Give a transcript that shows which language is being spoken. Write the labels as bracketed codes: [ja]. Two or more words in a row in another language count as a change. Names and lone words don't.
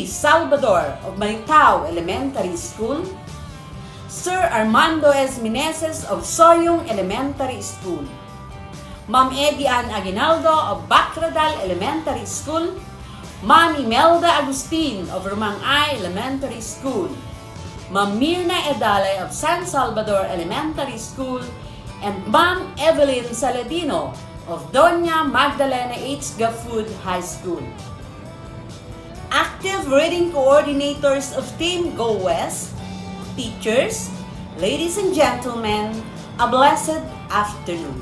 [en] Salvador of Malitaw Elementary School, Sir Armando S. Meneses of Soyong Elementary School, Ma'am Eddie Ann Aguinaldo of Bacradal Elementary School, Ma'am Imelda Agustin of Romang-Ay Elementary School, Ma'am Mirna Edale of San Salvador Elementary School, and Ma'am Evelyn Saladino of Doña Magdalena H. Gafud High School. Active reading coordinators of Team Go West, teachers, ladies and gentlemen, a blessed afternoon.